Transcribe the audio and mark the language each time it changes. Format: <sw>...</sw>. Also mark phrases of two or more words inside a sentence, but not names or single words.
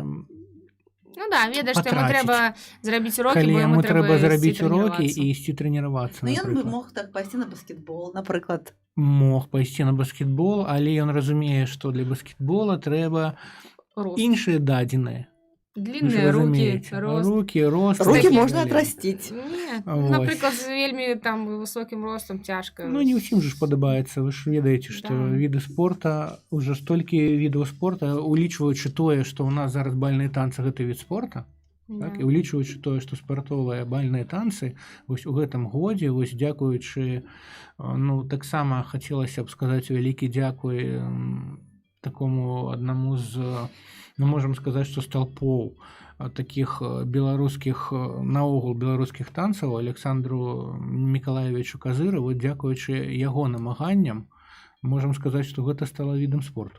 <be>ведаеш, што яму трэба зрабіць урокі, калі яму трэба зрабіць урокі і ісці трэніравацца. Ён бы мог так пайсці на баскетбол, напрыклад. Мог пайсці на баскетбол, але ён разумее, што для баскетбола трэба іншыя дадзеныя.</be> <ru>Длинные руки, рост. Руки можно отрастить. Например, с вельми высоким ростом тяжко.</ru> <be>Не усім же падабаецца. Вы ж ведаеце, што віды спорта, уже столькі відаў спорта, улічваючы тое, што ў нас зараз бальныя танцы гэта від спорта, і улічваючы тое, што спартовыя бальныя танцы, вось у гэтым годзе, вось дзякуючы, таксама хацелася б сказаць вялікі дзякуй такому аднаму з, можам сказаць, што сталпоў такіх беларускіх, наогул беларускіх танцаў, Александру Мікалаевичу Казыраву, дзякуючы яго намаганням, можам сказаць, што гэта стала відам спорту.</be>